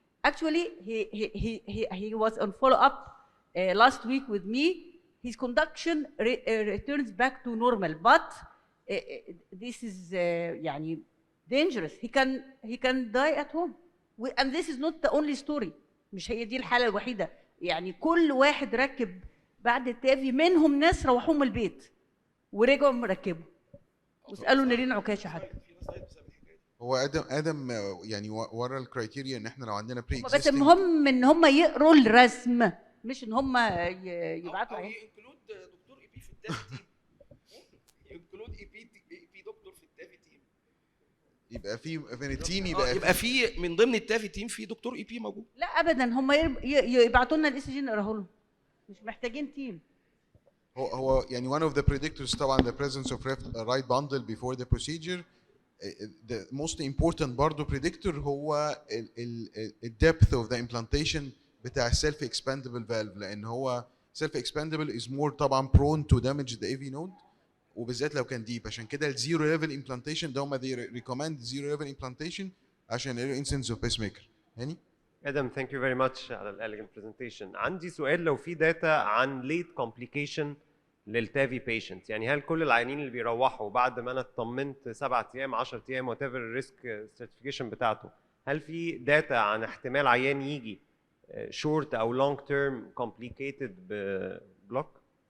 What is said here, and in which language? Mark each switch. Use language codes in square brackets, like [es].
[en] Actually, he was on follow-up last week with me. His conduction returns back to normal, but this is يعني dangerous. He can die at home. And this is not the only story. [ar] مش هي دي الحالة الوحيدة. يعني كل واحد ركب بعد التافي منهم ناس روحوهم البيت ورجعوا مركبوا. واسألوا نيرين عكاشة حتى. هو ادم يعني ورا الكرايتيريا ان احنا لو عندنا بري بس المهم ان هم يقروا الرسم مش ان هم يبعتوا او ينكلود دكتور اي بي في التافي تيم. ينكلود اي بي دكتور في التافي تيم. يبقى في من التيم يبقى في من ضمن التافي تيم في دكتور اي بي موجود. لا ابدا هم يبعتوا لنا الاي سي جي نقراه لهم. مش محتاجين تيم. هو يعني [en] one of the predictors [ar] طبعا [en] the presence of right bundle before the procedure. The most important [ar] برضه [en] predictor [ar] هو ال [en] depth of the implantation [ar] بتاع [en] self expandable valve، [ar] لان هو [en] self expandable is more [ar] طبعا [en] prone to damage the AV node [ar] وبالذات لو كان [en] deep. [ar] عشان كده ال [en] zero level implantation [ar] ده هم [en] they recommend zero level implantation [ar] عشان ال [en] incidence of pacemaker. [ar] هاني؟ [en] ادم thank you very much [ar] على ال [en] elegant presentation. [ar] عندي سؤال، لو في داتا عن late complication للتافي بيشنت، يعني هل كل العيانين اللي بيروحوا بعد ما انا اطمنت 7 ايام 10 ايام وات ايفر الريسك سيرتيفيكيشن بتاعته، هل في داتا عن احتمال عيان يجي شورت او لونج تيرم كومبليكيتد ببلوك؟